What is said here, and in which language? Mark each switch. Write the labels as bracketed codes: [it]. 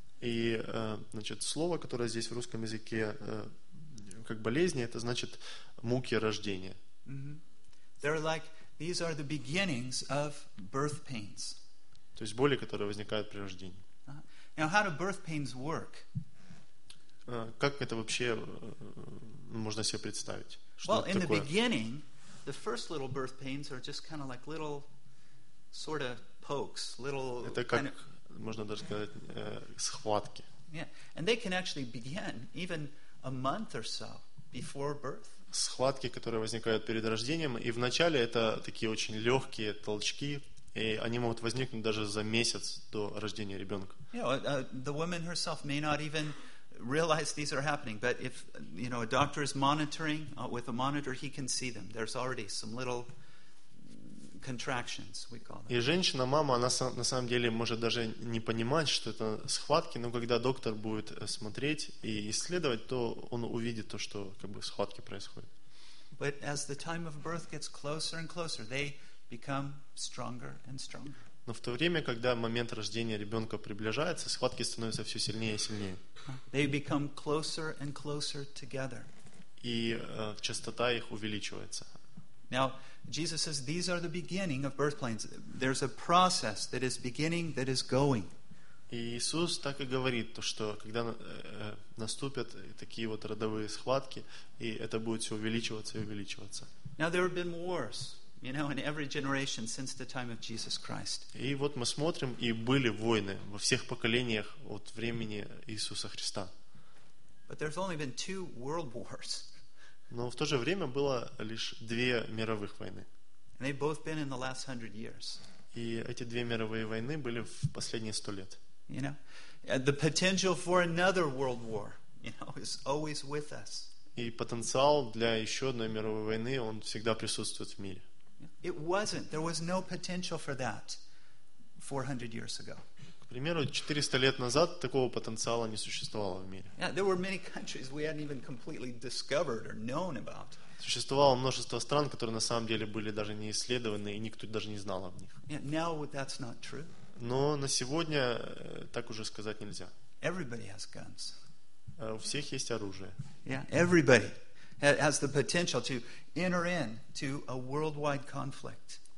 [ru] И, значит, слово, которое здесь в русском языке как болезни, это значит муки рождения. [en] They're like, these are the beginnings of birth pains. [ru] То есть боли, которые возникают при рождении. [en] Now, how do birth pains work? [ru] Как это вообще можно себе представить? Что [en] well, in [ru] такое? [en] The beginning, the first little birth pains are just kind of like little sort of pokes, little. [ru] Это как можно даже сказать схватки. [en] Yeah, and they can actually begin even a month or so before birth. [ru] Схватки, которые возникают перед рождением, и вначале это такие очень легкие толчки, и они могут возникнуть даже за месяц до рождения ребенка. [en] Yeah, the woman herself may not even realize these are happening, but if you know a doctor is monitoring with a monitor, he can see them. There's already some little contractions, we call them. [ru] И женщина, мама, она на самом деле может даже не понимать, что это схватки, но когда доктор будет смотреть и исследовать, то он увидит то, что как бы схватки происходят. [en] But as the time of birth gets closer and closer, they become stronger and stronger. [ru] Но в то время, когда момент рождения ребенка приближается, схватки становятся все сильнее и сильнее. [en] They become closer and closer together. [ru] И частота их увеличивается. [en] Now, Jesus says, these are the beginning of birth pains. There's a process that is beginning, that is going. [ru] Иисус так и говорит, то, что когда наступят такие вот родовые схватки, и это будет все увеличиваться и увеличиваться. [en] Now, there have been wars, you know, in every generation since the time of Jesus Christ. [ru] И вот мы смотрим, и были войны во всех поколениях от времени Иисуса Христа. [en] But there's only been two world wars. [ru] Но в то же время было лишь две мировых войны. [en] And they've both been in the last 100 years. [ru] И эти две мировые войны были в последние 100 лет. [en] You know, the potential for another world war, you know, is always with us. [ru] И потенциал для еще одной мировой войны, он всегда присутствует в мире. [en] It wasn't. There was no potential for that 400 years ago. [ru] К примеру, 400 лет назад такого потенциала не существовало в мире. [en] Yeah, there were many countries we hadn't even completely discovered or known about. [ru] Существовало множество стран, которые на самом деле были даже не исследованы, и никто даже не знал об них. [en] Yeah, now that's not true. [ru] Но на сегодня так уже сказать нельзя. [en] Everybody has guns. [ru] У всех есть оружие. [en] Yeah, everybody has the potential to enter into a worldwide conflict.